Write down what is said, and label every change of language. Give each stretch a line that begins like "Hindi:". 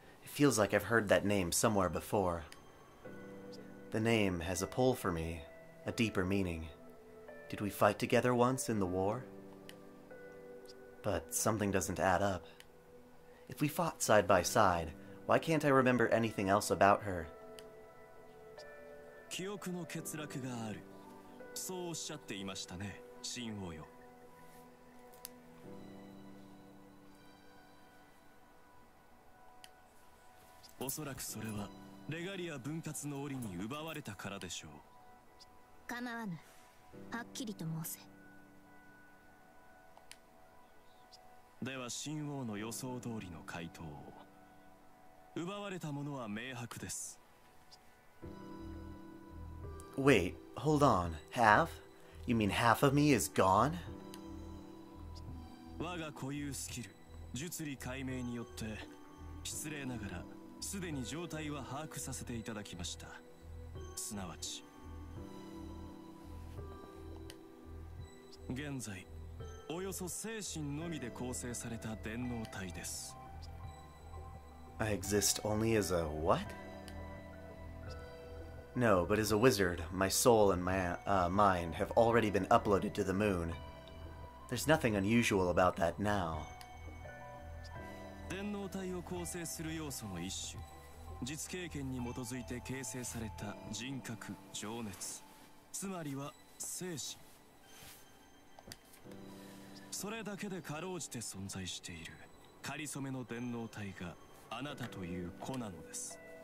English: It feels like I've heard that name somewhere before. The name has a pull for me, a deeper meaning. Did we fight together once in the war? But something doesn't add up. If we fought side by side, why can't I remember anything else about her?
Japanese: 記憶の欠落がある。そうおっしゃっていましたね、神王よ。おそらくそれはレガリア分割の折に奪われたからでしょう。構わぬ。はっきりと申せ。では神王の予想通りの回答を。奪われたものは明白です。
English: Wait, hold on. Half? You mean half of me is gone?
Japanese: 我が固有スキル、術理解明によって失礼ながらすでに状態は把握させていただきました。すなわち現在およそ精神のみで構成された電脳体です。
English: I exist only as a what? No, but as a wizard, my soul and my mind have already been uploaded to the moon. There's nothing unusual about that now.
Japanese: 電脳体を構成する要素の一種、実経験に基づいて形成された人格、情熱、つまりは精神。それだけでかろうじて存在している仮初めの電脳体があなたという子なのです。